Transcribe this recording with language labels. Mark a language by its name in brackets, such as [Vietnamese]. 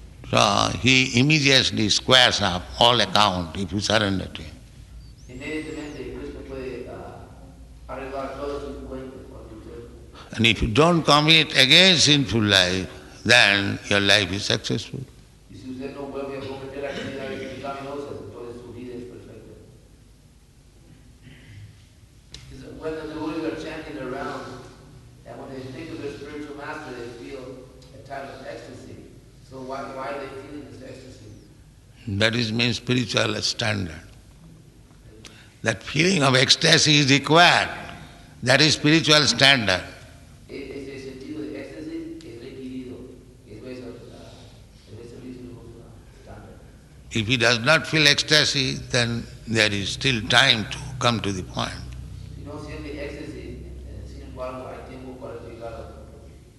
[English] So he immediately squares up all account if you surrender to him. [Spanish] Inmediatamente Krishna puede arreglar todos sus cuentas cuando usted. [English] And if you don't commit against sinful life, then your life is successful. [Spanish] Y si usted no vuelve a cometer actividades pecaminosas, entonces su vida es perfecta. [English] When the devotees are chanting around, and when they think of their spiritual master, they feel a type of ecstasy. So why are they feeling this ecstasy? That is means spiritual standard. That feeling of ecstasy is required. That is spiritual standard. [Spanish] Ese sentido de éxtasis es requerido. Eso es el servicio standard. [English] If he does not feel ecstasy, then there is still time to come to the point. [Spanish] Si no siente éxtasis, sin embargo, hay tiempo para llegar al punto.